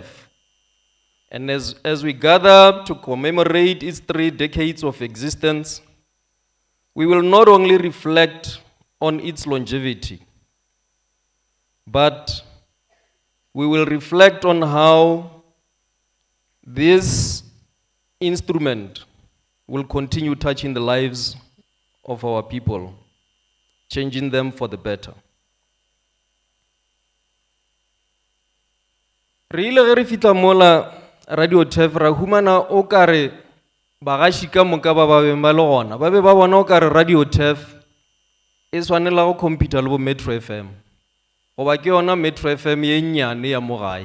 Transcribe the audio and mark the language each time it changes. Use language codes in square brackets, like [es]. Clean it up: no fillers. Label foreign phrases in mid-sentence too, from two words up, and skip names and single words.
[en] And as we gather to commemorate its 3 decades of existence, we will not only reflect on its longevity, but we will reflect on how this instrument will continue touching the lives of our people, changing them for the better. [nso] Re ile ge re fitla mola Radio TEF ra humana o kare bagaši ka moka ba beng ba le gona ba be ba bona o kare Radio TEF e swanela go compete le bo Metro FM goba ke yona Metro FM ye nnyane ya mo gae.